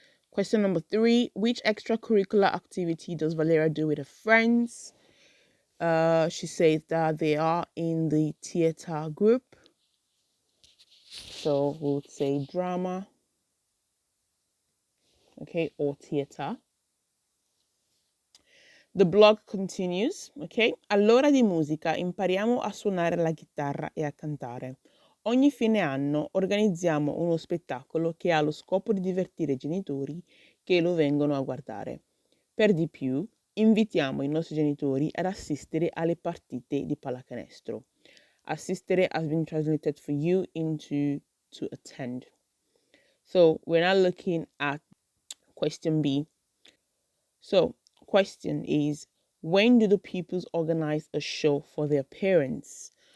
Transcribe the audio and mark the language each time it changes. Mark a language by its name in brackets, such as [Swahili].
[English] Question number 3. Which extracurricular activity does Valeria do with her friends? She says that they are in the theater group. So we would say drama, okay, or theater. The blog continues, ok? [Italian] All'ora di musica impariamo a suonare la chitarra e a cantare. Ogni fine anno organizziamo uno spettacolo che ha lo scopo di divertire i genitori che lo vengono a guardare. Per di più, invitiamo i nostri genitori ad assistere alle partite di pallacanestro. [English] Assistere has been translated for you into to attend. So we're now looking at question B. So question is, when do the pupils organize a show for their parents?